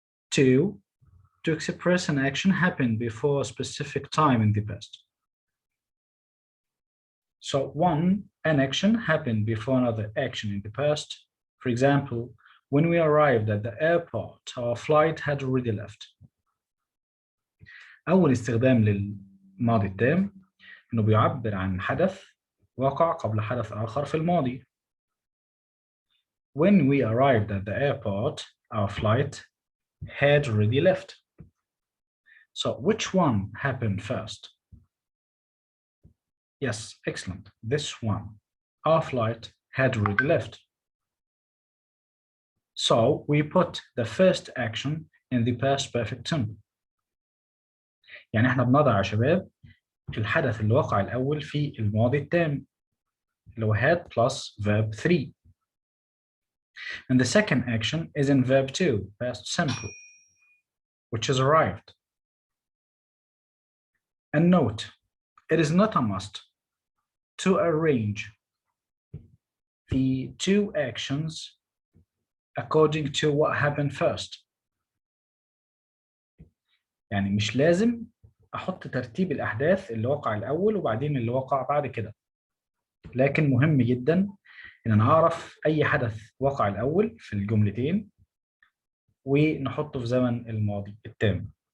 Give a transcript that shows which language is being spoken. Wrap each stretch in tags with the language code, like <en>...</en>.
<en>Two, to express an action happened before a specific time in the past. So one, an action happened before another action in the past. For example, when we arrived at the airport, our flight had already left.</en> <ar>أول استخدام للماضي التام إنه بيعبر عن حدث وقع قبل حدث آخر في الماضي.</ar> <en>When we arrived at the airport, our flight had already left. So which one happened first? Yes, excellent. This one. Our flight had already left. So we put the first action in the past perfect simple.</en> <ar>يعني احنا بنضع يا شباب الحدث اللي وقع الأول في الماضي التام اللي هو</ar> <en>had plus verb 3. And the second action is in verb 2, past simple, which is arrived. And note, it is not a must to arrange the two actions according to what happened first.</en> <ar>يعني مش لازم أحط ترتيب الأحداث اللي وقع الأول وبعدين اللي وقع بعد كده. لكن مهم جدا إن أنا أعرف أي حدث وقع الأول في الجملتين ونحطه في زمن الماضي التام.</ar>